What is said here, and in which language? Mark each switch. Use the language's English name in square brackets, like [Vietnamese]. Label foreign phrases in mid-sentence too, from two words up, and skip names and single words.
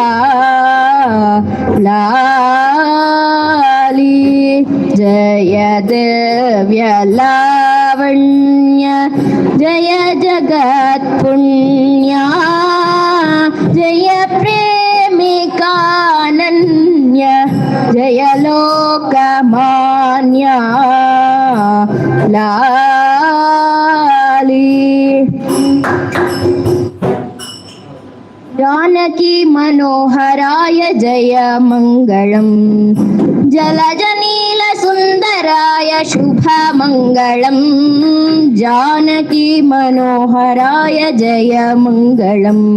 [Telugu] లాలి జయ దివ్య లావణ్య జయ జగత్పుణ్య జయ ప్రేమికానన్య జయ లోకమాన్య లాలి [Sanskrit] जानकी मनोहराय जय मंगलम जलज नील सुंदराय शुभ मंगलम जानकी मनोहराय जय मंगलम